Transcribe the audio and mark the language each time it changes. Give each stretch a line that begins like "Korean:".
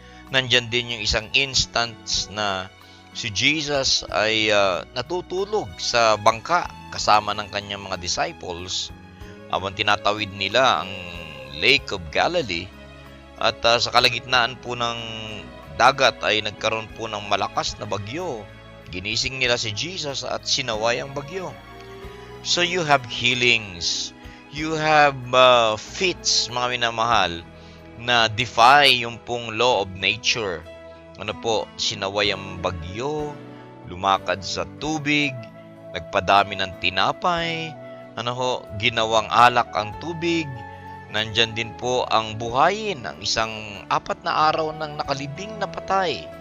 Filipino: Nandyan din yung isang instance na si Jesus ay natutulog sa bangka kasama ng kanyang mga disciples habang tinatawid nila ang Lake of Galilee. At sa kalagitnaan po ng dagat ay nagkaroon po ng malakas na bagyo. Ginising nila si Jesus at sinaway ang bagyo.
English: So you have healings, you have feats,
Filipino: mga minamahal, na
English: defy
Filipino: yung pong
English: law of nature.
Filipino: Sinaway ang bagyo, lumakad sa tubig, nagpadami ng tinapay, ginawang alak ang tubig. Nandyan din po ang buhayin ng isang 4 na araw ng nakalibing na patay.